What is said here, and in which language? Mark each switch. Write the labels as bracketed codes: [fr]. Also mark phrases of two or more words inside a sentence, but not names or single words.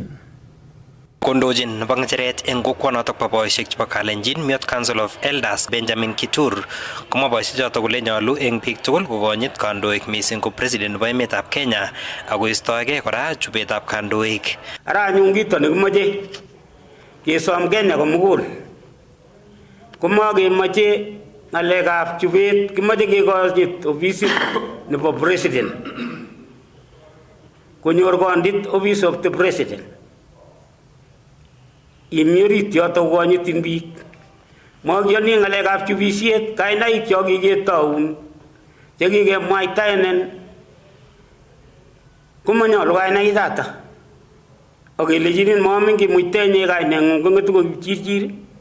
[kln] Kondojin nebo ng'echeret eng kokwonotok bo boisiek chebo Kalenjin Miyot Council of Elders Benjamin Kitur komwa boisiechotok kole nyolu eng biik tugul kokonyit kandoik mising ko president nebo emetab Kenya ako istoege kora chubetab kandoik. Ara anyun kito nekimoche kesom Kenya komugul komakemoche ng'alekab chubet, kimoche kekonyit ofisit nebo president konyor kondit [en] office of the president. [kln] Imiorit yoto konyitin biik. Makiyoni ng'alekab chubisiet, kainaik cho kiketaun chekikemwaitaenen komanyolu kainaik choto. Akelechinin momin kimuitenye kaineng'ung kong'etu ko Kipchirchir.